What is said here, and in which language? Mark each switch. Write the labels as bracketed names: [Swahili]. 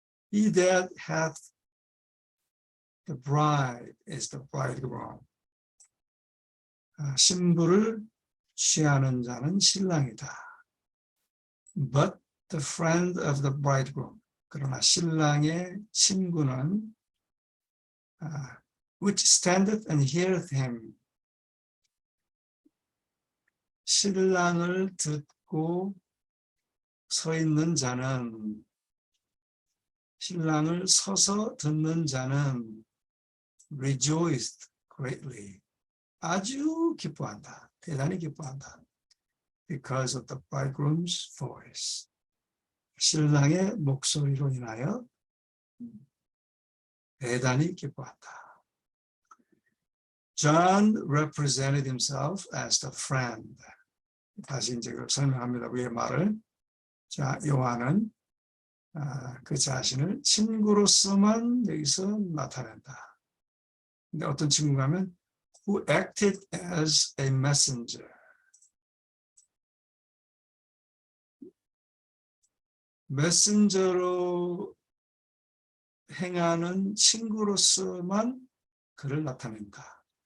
[English] He that hath the bride is the bridegroom. [Korean] 신부를 취하는 자는 신랑이다. [English] But the friend of the bridegroom, [Korean] 그러나 신랑의 친구는 [English] which standeth and heareth him, [Korean] 신랑을 듣고 서 있는 자는, 신랑을 서서 듣는 자는 [English] rejoiced greatly, [Korean] 아주 기뻐한다, 대단히 기뻐한다. [English] Because of the bridegroom's voice, [Korean] 신랑의 목소리로 인하여 대단히 기뻐한다. [English] John represented himself as the friend. [Korean] 다시 이제 설명합니다. 위의 말을. 자, 요한은 그 자신을 친구로서만 여기서 나타낸다. 근데 어떤 친구가 하면 [English] who acted as a messenger. [Korean] 메신저로 행하는 친구로서만 그를 나타낸다.